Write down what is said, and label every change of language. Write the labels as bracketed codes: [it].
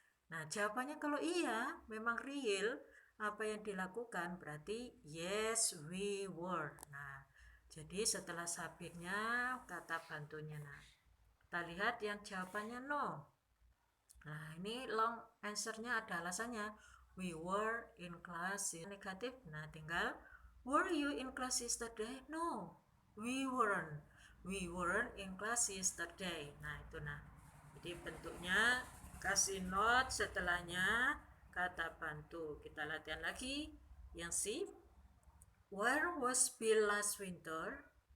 [id] Nah, jawabannya kalau iya, memang real apa yang dilakukan berarti [en] yes we were. [id] Nah, jadi setelah subjeknya kata bantunya. Nah, kita lihat yang jawabannya no. Nah, ini long answer-nya ada alasannya. [en] We were in class. [id] Negatif. Nah, tinggal [en] were you in class yesterday? No, we weren't. We weren't in class yesterday. [id] Nah, itu nah. Jadi bentuknya kasih not setelahnya kata bantu. Kita latihan lagi. Yang C. [en] Where was Bill last winter?